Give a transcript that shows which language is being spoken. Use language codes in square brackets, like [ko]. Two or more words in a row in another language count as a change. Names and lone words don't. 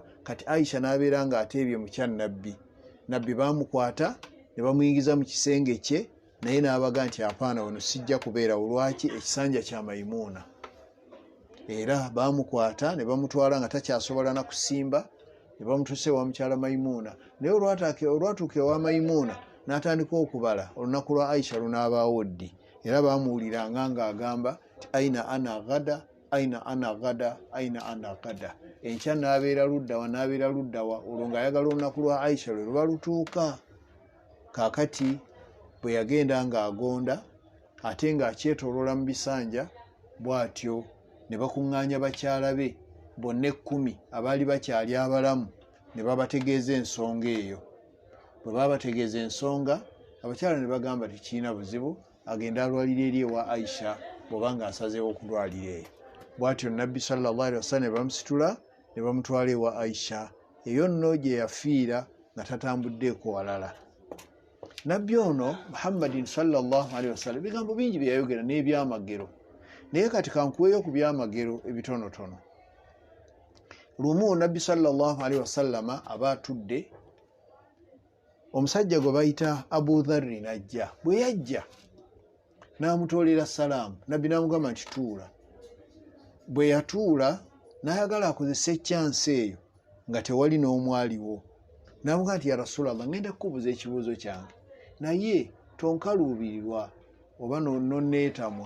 [lg] Kati Aisha n'abeera ng'ateebye mu kya Nabbi baamukwata ne bamuyingiza mu kisenge kye, naye n'abaga nti apaana wano sijja kubeera, olwaki ekisanja kya Maimuna. Era baamukwata ne bamutwala nga takyasobola na kusimba, ne bamutuuse wa mukyala Maimuna. Naye olwatuuka ewa Maimuna n'atandika okubala, olunaku lwa Aisha lunaabaawo ddi, era baamuwuliranga ng'agamba ti [ar] أين أنا غدا, أين أنا غدا, أين أنا غدا. [lg] Enkya n'abeera luddawa, olwo ng'ayagala olunaku lwa Aisha lwe luba lutuuka. Kaakati bwe yagenda ng'agonda ate ng'akyetooloola mu bisanja, bw'atyo ne bakuŋŋaanya bakyala be bonna 10 abaali bakyali abalamu, ne babategeeza ensonga eyo. Bwe babategeeza ensonga, abakyala ne bagamba tekirina buzibu, agenda alwalira eri ewa Aisha bw'oba ng'asazeewo okulwalira eyo. Bw'atyo Nabbi [ar] صلى الله عليه وسلم [lg] ne bamusitula ne bamutwala ewa Aisha. Eyo nno gye yafiira nga tatambuddeeko walala. Nabbi ono Muhammadin [ar] صلى الله عليه وسلم [lg] bigambo bingi bye yayogera n'ebyamagero, naye kati kankuweeyo ku byamagero ebitonotono. Lumu Nabbi [ar] صلى الله عليه وسلم [lg] aba atudde, omusajja gwe bayita Abu Dharri n'ajja. Bwe yajja n'amutoolera salaamu, Nabbi n'amugamba nti tuula. Bwe yatuula n'ayagala akozesa ekyansi eyo nga tewali n'omwaliwo, n'amugamba nti [ar] يا رسول الله, [lg] ngenda kukubuuza ekibuuzo kyange naye tonkaluubirirwa oba nonneetamwa.